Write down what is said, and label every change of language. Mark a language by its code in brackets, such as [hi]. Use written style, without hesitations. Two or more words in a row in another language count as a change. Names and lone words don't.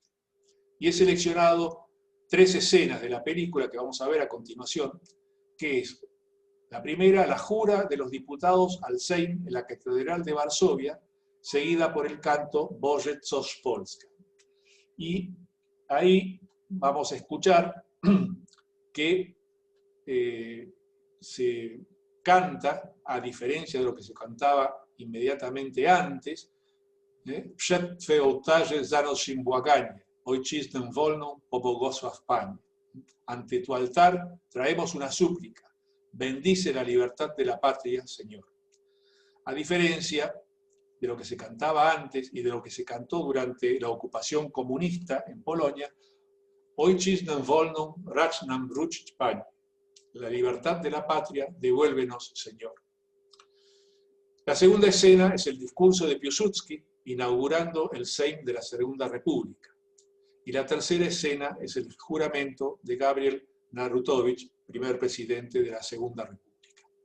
[es] Y he seleccionado 3 escenas de la película que vamos a ver a continuación, que es la primera, la jura de los diputados al Sejm en la Catedral de Varsovia, seguida por el canto [pl] Boże coś Polska. [es] Y ahí vamos a escuchar que se canta, a diferencia de lo que se cantaba inmediatamente antes, [pl] Przed Twe ołtarze zanosim błaganie, Ojczyznę wolną pobłogosław Panie. [es] Ante tu altar traemos una súplica, bendice la libertad de la patria, Señor. A diferencia de lo que se cantaba antes y de lo que se cantó durante la ocupación comunista en Polonia, [pl] Ojczyznę wolną racz nam wrócić, Panie. [es] La libertad de la patria, devuélvenos, Señor. La segunda escena es el discurso de Piłsudski inaugurando el Sejm de la Segunda República. Y la tercera escena es el juramento de Gabriel Narutowicz, primer presidente de la Segunda República.